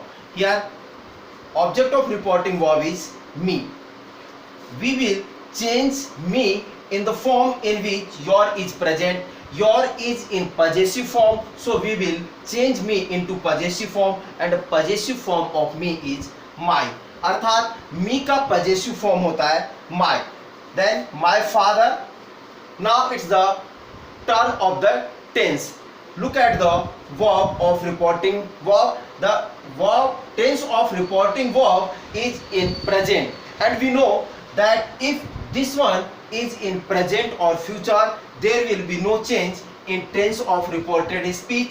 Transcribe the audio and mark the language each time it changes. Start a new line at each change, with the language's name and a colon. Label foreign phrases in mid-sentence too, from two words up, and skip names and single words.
English: Here object of reporting verb is me. We will change me in the form in which your is present. Your is in possessive form, so we will change me into possessive form, and the possessive form of me is my.
Hindi: अर्थात me का
English: possessive form
Hindi: होता है my.
English: Then my father. Now it's the turn of the tense. Look at the verb of reporting verb. The verb tense of reporting verb is in present, and we know that if this one is in present or future, there will be no change in tense of reported speech.